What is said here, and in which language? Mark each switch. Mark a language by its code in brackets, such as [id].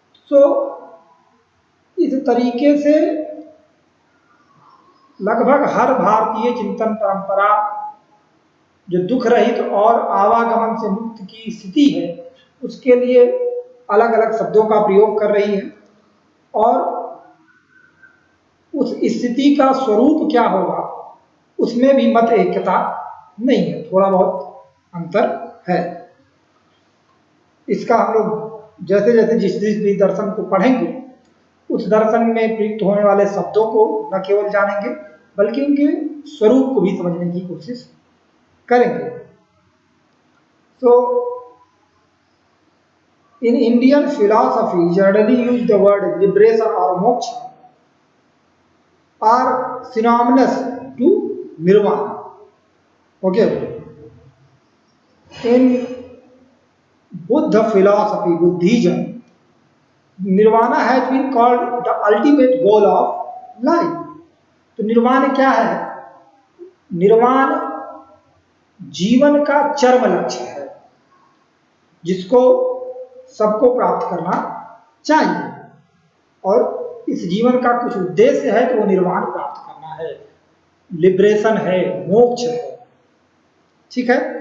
[hi] तो इस तरीके से लगभग हर भारतीय चिंतन परंपरा जो दुख रहित और आवागमन से मुक्त की स्थिति है, उसके लिए अलग अलग शब्दों का प्रयोग कर रही है और उस स्थिति का स्वरूप क्या होगा उसमें भी मत एकता नहीं है, थोड़ा बहुत अंतर है। इसका हम लोग जैसे जैसे जिस भी दर्शन को पढ़ेंगे, उस दर्शन में प्रयुक्त होने वाले शब्दों को न केवल जानेंगे बल्कि उनके स्वरूप को भी समझने की कोशिश करेंगे। [en] So, in Indian philosophy, generally use the word liberation or moksha are synonymous to nirvana. Okay. In Buddha philosophy, Buddhism, nirvana has been called the ultimate goal of life. [hi] तो निर्वाण क्या है? निर्वाण जीवन का चरम लक्ष्य है जिसको सबको प्राप्त करना चाहिए और इस जीवन का कुछ उद्देश्य है, तो वो निर्वाण प्राप्त करना है, लिबरेशन है, मोक्ष है। ठीक है।